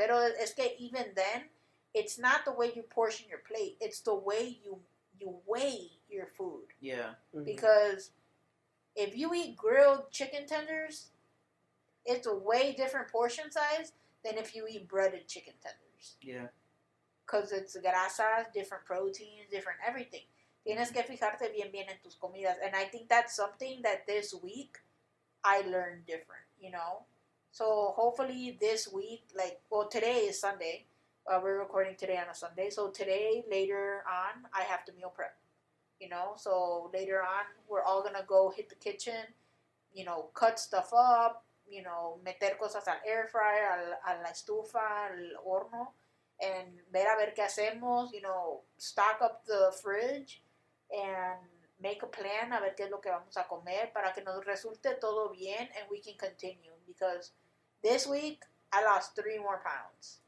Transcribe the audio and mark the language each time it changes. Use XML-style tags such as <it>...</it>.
<es>Pero es que</es> <en>even then, it's not the way you portion your plate, it's the way you weigh your food. Yeah. Mm-hmm. Because if you eat grilled chicken tenders, it's a way different portion size than if you eat breaded chicken tenders. Yeah. Because it's grasas, different proteins, different everything.</en> <es>Tienes que fijarte bien en tus comidas.</es> <en>And I think that's something that this week I learned different, So hopefully this week, today is Sunday. We're recording today on a Sunday. So today, later on, I have to meal prep, So later on, we're all going to go hit the kitchen, cut stuff up,</en> <es>meter cosas al air fryer, a la estufa, al horno,</es> <en>and</en> <es>ver qué hacemos,</es> <en>stock up the fridge and make a plan</en> <es>a ver qué es lo que vamos a comer para que nos resulte todo bien</es> <en>and we can continue, because this week I lost 3 more pounds.</en>